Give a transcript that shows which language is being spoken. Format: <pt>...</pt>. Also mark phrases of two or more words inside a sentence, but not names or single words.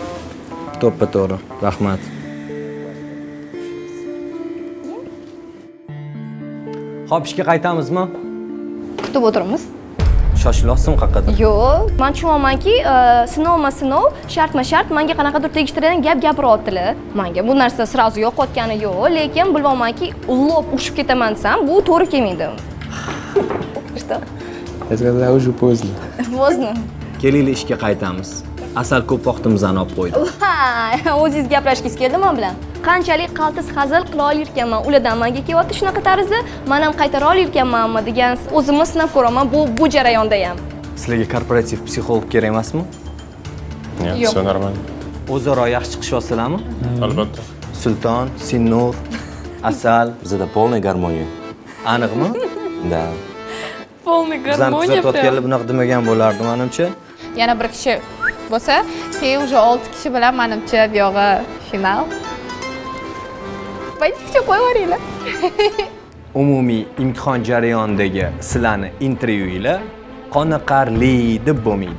<uz>To'ppa-to'g'ri. Rahmat. Xo'p, ishga qaytamizmi? Kutib o'tiramiz. Shoshilasizmi qayerga? Yo'q, men tushunamanki, sinov, shartma-shart menga qanaqadir tegishtiradigan gap gapiryaptilar. Menga bu narsa srazu yo'qotgani yo'q, lekin bilmaymanki, lop ushib ketaman desam, bu to'g'ri kelmaydi.</uz> <ru>Что? Это когда уже поздно. Поздно.</ru> <uz>Kelinglar ishga qaytamiz. Asal ko'p vaqtimizni olib qo'ydi. Ha, o'zingiz gaplashgingiz keldi men bilan. Qanchalik qaltis hazil qila olarkanman, ulardan menga kelyapti shunaqa tarzda, men ham qaytara olarkanmanmi degan o'zimni sinab ko'raman bu jarayonda ham. Sizlarga korporativ psixolog kerak emasmi? Yo'q,</uz> <ru>все нормально.</ru> <uz>O'zaro yaxshi chiqishyapsizlarmi? Albatta. Sulton, Sinnur, Asal,</uz> <ru>Bizda полная гармония.</ru> <uz>Aniqmi?</uz> <ru>Да. Полный</ru> <uz>Bizdan kuzatayotganlar bunaqa demagan bo'lardi, menimcha. Yana bir kishi bo'lsa, keyin уже 6 kishi bilan menimcha bu yog'i final. Baytga qo'yaveringlar. Umumiy imtihon jarayonidagi sizlarning intervyuinglar qoniqarli deb bo'lmaydi.</uz>